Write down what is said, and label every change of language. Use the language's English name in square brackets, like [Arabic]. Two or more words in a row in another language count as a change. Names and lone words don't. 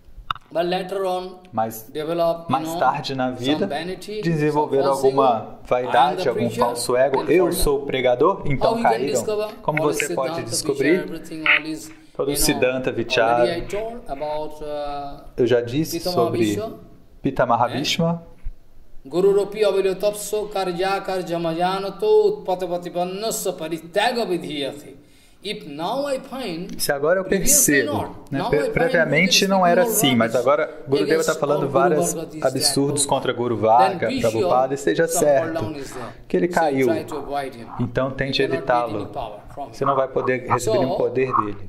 [Portuguese] Mas mais tarde na vida desenvolveram alguma vaidade, algum falso ego. Eu sou o pregador, então caíram. Como você pode descobrir? Todo o Siddhanta Vichara. Eu já disse sobre Pita Mahavishma. [Sanskrit] गुरोरपि अवलिप्तस्य कार्याकार्यम् अजानतः उत्पथप्रतिपन्नस्य परित्यागो विधीयते. [Portuguese] Se agora eu percebo, previamente não era assim, mas agora Gurudeva está falando vários absurdos contra Guru Varga, Prabhupada, esteja certo que ele caiu, então tente evitá-lo, você não vai poder receber nenhum poder dele.